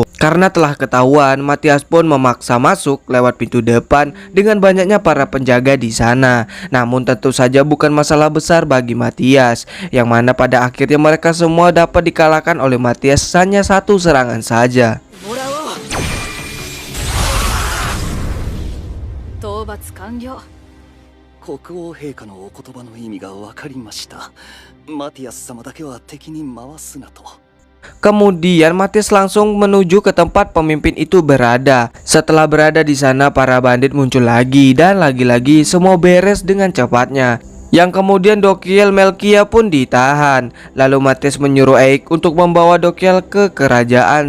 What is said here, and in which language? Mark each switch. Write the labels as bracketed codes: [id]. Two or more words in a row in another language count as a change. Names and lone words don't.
[id] Karena telah ketahuan, Matias pun memaksa masuk lewat pintu depan dengan banyaknya para penjaga di sana. Namun tentu saja bukan masalah besar bagi Matias, yang mana pada akhirnya mereka semua dapat dikalahkan oleh Matias hanya satu serangan saja. [ja] 討伐完了。国王陛下のお言葉の意味が分かりました。マティアス様だけは敵に回すなと。 [id] Kemudian Matias langsung menuju ke tempat pemimpin itu berada. Setelah berada di sana, para bandit muncul lagi dan lagi-lagi semua beres dengan cepatnya. Yang kemudian Dokiel Melkia pun ditahan. Lalu Matias menyuruh Eik untuk membawa Dokiel ke kerajaan.